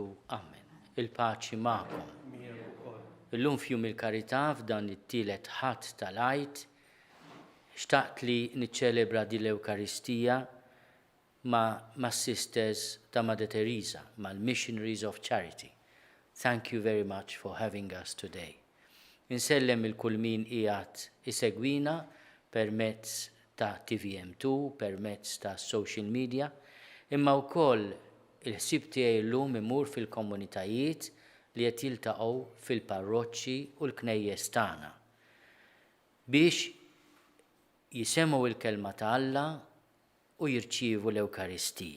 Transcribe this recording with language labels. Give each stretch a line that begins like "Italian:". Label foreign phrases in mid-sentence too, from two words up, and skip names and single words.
Maltese: Amen. Il-paċi magħkom. Illum f'Jum il-Karità f'dan it-tielet ħadd tal-Għid xtaqt li niċċelebra din l-Ewkaristija ma' sisters ta' Madre Tereża,
English: mal-Missionaries of Charity. Thank you very much for having us today.
Maltese: Insellem il-kull min qiegħed isegwina permezz ta' TVM2, permezz ta'
English: social media,
Maltese: imma wkoll il-ħsieb tiegħi llum imur fil-komunitajiet li qed jiltaqgħu fil-parroċċi u l-knejjes tagħna biex jisemgħu l-kelma ta' Alla u jirċievu l-Ewkaristija.